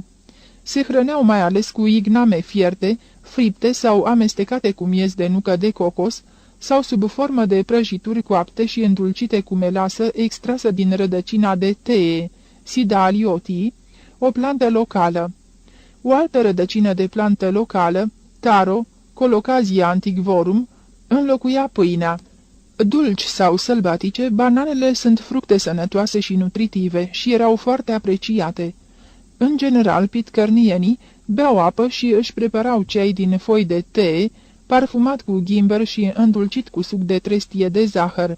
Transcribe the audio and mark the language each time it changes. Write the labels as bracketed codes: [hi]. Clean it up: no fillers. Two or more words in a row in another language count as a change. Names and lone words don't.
[ro] Se hrăneau mai ales cu igname fierte, fripte sau amestecate cu miez de nucă de cocos, sau sub formă de prăjituri coapte și îndulcite cu melasă extrasă din rădăcina de tee, Sida aliotii, o plantă locală. O altă rădăcină de plantă locală, taro, Colocasia antiquorum, înlocuia pâinea. Dulci sau sălbatice, bananele sunt fructe sănătoase și nutritive și erau foarte apreciate. În general, pitcărnienii beau apă și își preparau ceai din foi de tee, parfumat cu ghimber și îndulcit cu suc de trestie de zahăr.